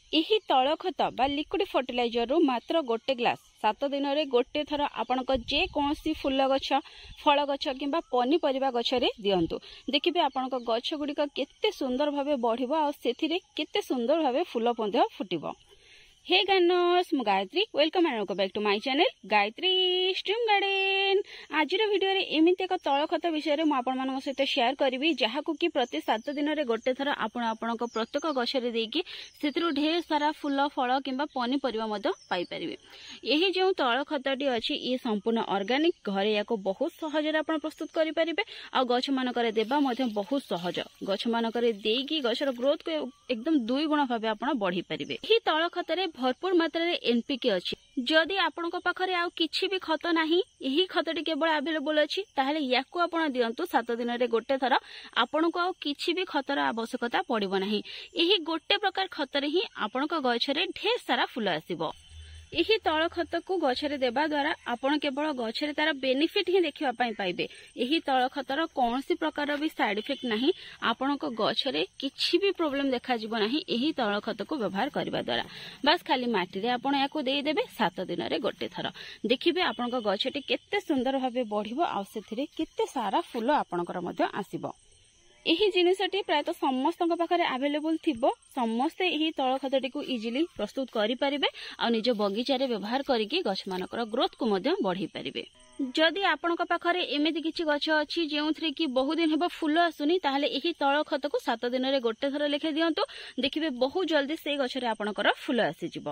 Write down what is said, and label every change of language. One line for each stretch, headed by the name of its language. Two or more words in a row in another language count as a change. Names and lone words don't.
Odia: ଏହି ତଳ ଖତ ବା
English: liquid fertilizer
Odia: ରୁ ମାତ୍ର ଗୋଟେ ଗ୍ଲାସ 7 ଦିନ ରେ ଗୋଟେ ଥର ଆପଣଙ୍କ ଯେ କୌଣସି ଫୁଲ ଗଛ ଫଳ ଗଛ କିମ୍ବା ପନିପରିବା ଗଛ ରେ ଦିଅନ୍ତୁ ଦେଖିବେ ଆପଣଙ୍କ ଗଛ ଗୁଡ଼ିକ କେତେ ସୁନ୍ଦର ଭାବେ ବଢ଼ିବ ଆ ସେଥିରେ କେତେ ସୁନ୍ଦର ଭାବେ ଫୁଲ ପୌଧା ଫୁଟିବ।
English: Hey guys मु गायत्री welcome and welcome back to my channel गायत्री Stream Garden।
Odia: ଆଜି ଭିଡିଓ ରେ ଏମିତି ଏକ ତଳ ଖତ ବିଷୟ ରେ ମୁଁ ଆପଣ ମାନଙ୍କ ସହିତ ସେୟାର କରିବି ଯାହାକୁ କି ପ୍ରତି 7 ଦିନ ରେ ଗୋଟେ ଥର ଆପଣଙ୍କ ପ୍ରତ୍ୟେକ ଗଛ ରେ ଦେଇକି ସେଥିରୁ ଢେର ସାରା ଫୁଲ ଫଳ କିମ୍ବା ପନିପରିବା ମଧ୍ୟ ପାଇ ପାରିବେ। ଏହି ଯୋ ତଳ ଖତଟି ଅଛି ଏ ସମ୍ପୂର୍ଣ୍ଣ ଅର୍ଗାନିକ ଘରେ ଏହାକୁ ବହୁତ ସହଜ ରେ ଆପଣ ପ୍ରସ୍ତୁତ କରି ପାରିବେ ଆ ଗଛ ମାନଙ୍କରେ ଦେବା ମଧ୍ୟ ବହୁତ ସହଜ ଗଛ ମାନଙ୍କରେ ଦେଇକି ଗଛର ଗ୍ରୋଥ କୁ ଏକଦମ 2 ଗୁଣ ଭାବେ ଆପଣ ବଢ଼ି ପାରିବେ। ଏହି ତଳ ଖତ ରେ ଭରପୂର ମାତ୍ରା ରେ ଏନପିକେ ଅଛି। ଯଦି ଆପଣଙ୍କ ପାଖରେ ଆଉ କିଛି ବି ଖତ ନାହିଁ ଏହି ଖତଟି କେବଳ ଅଭେଲେବଲ ଅଛି ତାହାହେଲେ ଏହାକୁ ଆପଣ ଦିଅନ୍ତୁ 7 ଦିନ ରେ ଗୋଟେ ଥର ଆପଣଙ୍କୁ ଆଉ କିଛି ବି ଖତର ଆବଶ୍ୟକତା ପଡ଼ିବ ନାହିଁ। ଏହି ଗୋଟେ ପ୍ରକାର ଖତରେ ହିଁ ଆପଣଙ୍କ ଗଛରେ ଢେର ସାରା ଫୁଲ ଆସିବ। ଏହି ତଳ ଖତ କୁ ଗଛରେ ଦେବା ଦ୍ୱାରା ଆପଣ କେବଳ ଗଛରେ ତାର ବେନିଫିଟ ହିଁ ଦେଖିବା ପାଇଁ ପାଇବେ। ଏହି ତଳ ଖତର କୌଣସି ପ୍ରକାର ବି
English: side effect
Odia: ନାହିଁ ଆପଣଙ୍କ ଗଛରେ କିଛି ବି ପ୍ରବ୍ଲେମ ଦେଖା ଯିବ ନାହିଁ ଏହି ତଳ ଖତ କୁ ବ୍ୟବହାର କରିବା ଦ୍ୱାରା। ବସ ଖାଲି ମାଟି ରେ ଆପଣ ଏହାକୁ ଦେଇ ଦେବେ 7 ଦିନ ରେ ଗୋଟେ ଥର ଦେଖିବେ ଆପଣଙ୍କ ଗଛଟି କେତେ ସୁନ୍ଦର ଭାବେ ବଢ଼ିବ ଆ ସେଥିରେ କେତେ ସାରା ଫୁଲ ଆପଣଙ୍କର ମଧ୍ୟେ ଆସିବ। ଏହି ଜିନିଷଟି ପ୍ରାୟତଃ ସମସ୍ତଙ୍କ ପାଖରେ ଅଭେଲେବଲ ଥିବ ସମସ୍ତେ ଏହି ତଳ ଖତଟି କୁ ଇଜିଲି ପ୍ରସ୍ତୁତ କରି ପାରିବେ ଆ ନିଜ ବଗିଚା ରେ ବ୍ୟବହାର କରିକି ଗଛ ମାନଙ୍କର ଗ୍ରୋଥ କୁ ମଧ୍ୟେ ବଢ଼ି ପାରିବେ। ଯଦି ଆପଣଙ୍କ ପାଖରେ ଏମିତି କିଛି ଗଛ ଅଛି ଯେଉଁଥିରେ କି ବହୁତ ଦିନ ହେବ ଫୁଲ ଆସୁନି ତାହାହେଲେ ଏହି ତଳ ଖତ କୁ 7 ଦିନ ରେ ଗୋଟେ ଥର ଲେଖେ ଦିଅନ୍ତୁ ଦେଖିବେ ବହୁତ ଜଲଦି ସେ ଗଛ ରେ ଆପଣଙ୍କର ଫୁଲ ଆସି ଯିବ।